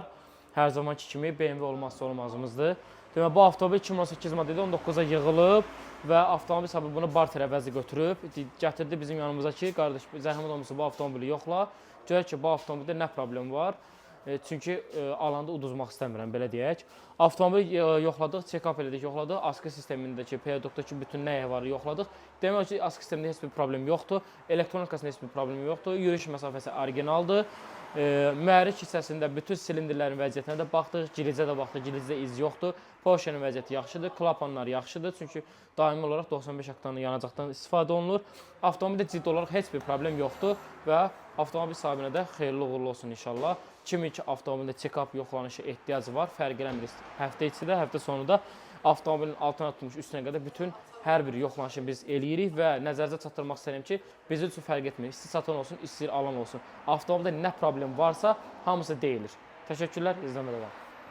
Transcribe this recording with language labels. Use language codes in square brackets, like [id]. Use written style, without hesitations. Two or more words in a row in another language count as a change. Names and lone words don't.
[az] Hər zamanki kimi BMW olmazsa olmazımızdır. Deməli, bu avtomobil 2018 modeli 19-a yığılıb və avtomobil sahibi bunu barter əvəzi götürüb. Gətirdi bizim yanımıza ki, qardaş, zəhmət olmasa bu avtomobili yoxla. Görək ki, bu avtomobildə nə problem var. Çünki alanda uduzmaq istəmirəm, belə deyək. Avtomobili yoxladıq, check-up elədik, yoxladıq. Askı sistemindəki, periodikdəki bütün nəyə var yoxladıq. Demək ki, askı sistemində heç bir problem yoxdur. Elektronikasında heç bir problem yoxdur. Yürüyüş məsafəsi orijinaldır. Mühərrik hissəsində bütün silindirlərin vəziyyətinə də baxdıq. Gilizə də baxdıq, gilizdə iz yoxdur. Porschenin vəziyyəti yaxşıdır, klapanlar yaxşıdır. Çünki daimi olaraq 95 oktanlı yanacaqdan istifadə olunur. Avtomobildə ciddi olaraq heç bir problem yoxdur və avtomobil sahibinə də xeyirli uğurlu olsun inşallah. Kimi ki, avtomobildə check-up yoxlanışı ehtiyacı var. Fərq eləmir. Həftə içi də, həftə sonu da avtomobilin altına tutmuş üstünə qədər bütün hər bir yoxlanışı biz eləyirik və nəzərinizə çatdırmaq istəyirəm ki, bizim üçün fərq etmir. İstəyir satan olsun, istəyir alan olsun. Avtomobildə nə problem varsa, hamısı deyilir. Təşəkkürlər, izləmədə qalın.